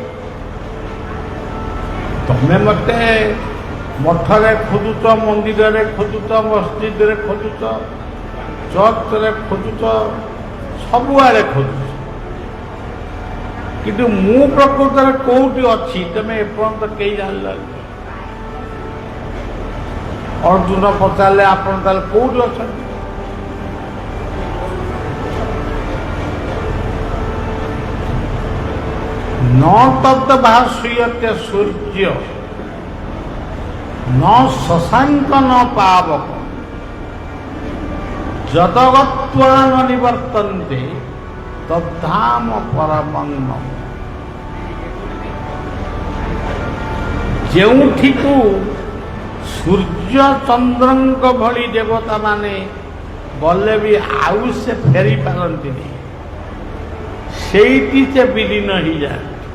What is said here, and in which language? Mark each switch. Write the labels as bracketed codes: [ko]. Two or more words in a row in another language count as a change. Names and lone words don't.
[or] ତମେ ମତେ ମଠରେ ଖୋଜୁଛ, ମନ୍ଦିରରେ ଖୋଜୁଛ, ମସଜିଦରେ ଖୋଜୁଛ, ଚର୍ଚ୍ଚରେ ଖୋଜୁଛ, ସବୁଆଡ଼େ ଖୋଜୁଛ, କିନ୍ତୁ ମୁଁ ପ୍ରକୃତରେ କୋଉଠି ଅଛି ତମେ ଏପର୍ଯ୍ୟନ୍ତ କେହି ଜାଣିଲନି। ଅର୍ଜୁନ ପଚାରିଲେ, ଆପଣ ତାହେଲେ କୋଉଠି ଅଛନ୍ତି? [sa] न तद्भास्यते सूर्य न शशांक न पावक यदगत्वा न निवर्तन्ते तद्धाम परमं मम। [or] ଯେଉଁଠିକୁ ସୂର୍ଯ୍ୟ ଚନ୍ଦ୍ରଙ୍କ ଭଳି ଦେବତା ମାନେ ଗଲେ ବି ଆଉ ସେ ଫେରି ପାରନ୍ତିନି, ସେଇଠି ସେ ବିଲୀନ ହେଇଯାଏ।